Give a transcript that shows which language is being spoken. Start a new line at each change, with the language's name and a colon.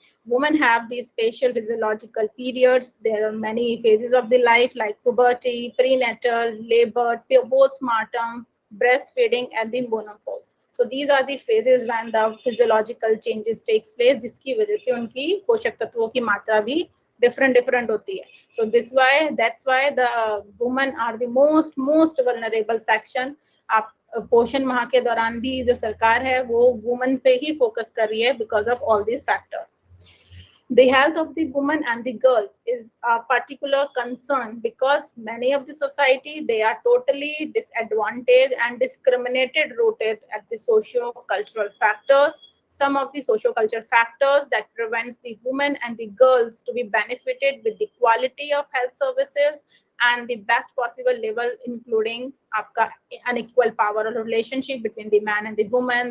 English: Women have these spatial physiological periods. There are many phases of the life like puberty, prenatal, labor, postpartum, breastfeeding, and the menopause. So these are the phases when the physiological changes takes place,
Hindi: जिसकी वजह से उनकी पोषक तत्वों की मात्रा भी different होती है.
English: So that's why the women are the most vulnerable section.
Hindi: आप पोषण माह के दौरान भी जो सरकार है वो वुमेन पे ही फोकस कर रही है
English: because of all these factors. The health of the women and the girls is a particular concern because many of the society, they are totally disadvantaged and discriminated rooted at the socio-cultural factors. Some of the socio-cultural factors that prevents the women and the girls to be benefited with the quality of health services and the best possible level, including unequal power relationship between the man and the woman.